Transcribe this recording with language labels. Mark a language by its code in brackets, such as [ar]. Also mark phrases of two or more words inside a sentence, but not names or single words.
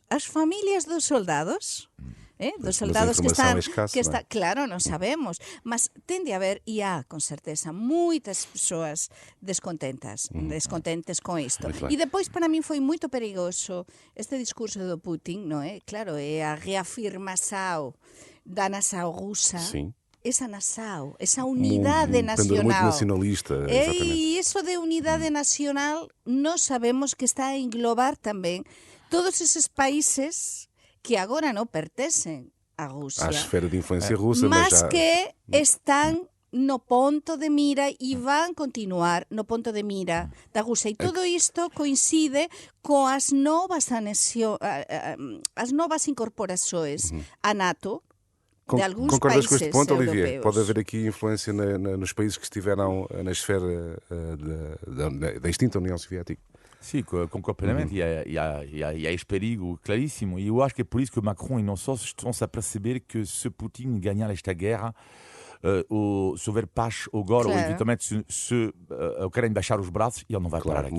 [gl] As familias dos soldados? Dos soldados que están, claro, non sabemos, mas tende a haber, e há, con certeza, moitas persoas descontentes con isto. E depois, para min, foi moito perigoso este discurso do Putin, non é? [pt] Claro, é a reafirmação da nação russa. Sim. [gl] Esa nação, esa unidade nacional. [pt] Muito nacionalista, exatamente. [gl] E isso de unidade nacional, nós sabemos que está a englobar tamén todos esses países que agora non pertencen a Rusia. [pt] À esfera de influência russa, mas já... [gl] que están no ponto de mira e van continuar no ponto de mira da Rusia. E todo isto coincide coas novas as novas incorporações a NATO de alguns [pt] Concordas [gl] países [pt] com este ponto, [gl] europeus. [pt] Olivier? Pode haver aqui influência nos países que estiveram na esfera da extinta União Soviética? Sim, concordo plenamente. E há esse perigo claríssimo. E eu acho que é por isso que Macron e não só estão-se a perceber que se Putin ganhar esta guerra, se houver paz agora, ou eventualmente se a Ucrânia baixar os braços, ele não vai parar aqui.